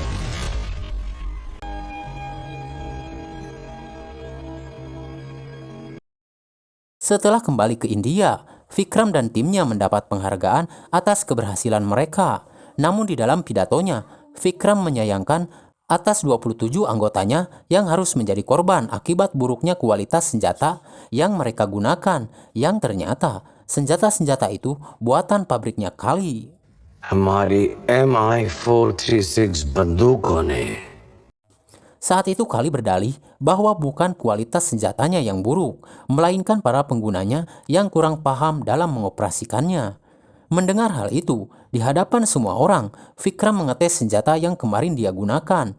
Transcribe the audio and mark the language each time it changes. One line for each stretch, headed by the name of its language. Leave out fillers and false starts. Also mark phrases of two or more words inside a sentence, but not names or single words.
Indonesian: Setelah kembali ke India, Vikram dan timnya mendapat penghargaan atas keberhasilan mereka. Namun di dalam pidatonya, Vikram menyayangkan atas 27 anggotanya yang harus menjadi korban akibat buruknya kualitas senjata yang mereka gunakan, yang ternyata senjata-senjata itu buatan pabriknya Kali.
Hindi: हमारी MI436 बंदूकों ने
Indonesian: Saat itu Kali berdalih bahwa bukan kualitas senjatanya yang buruk, melainkan para penggunanya yang kurang paham dalam mengoperasikannya. Mendengar hal itu, di hadapan semua orang, Vikram mengetes senjata yang kemarin dia gunakan.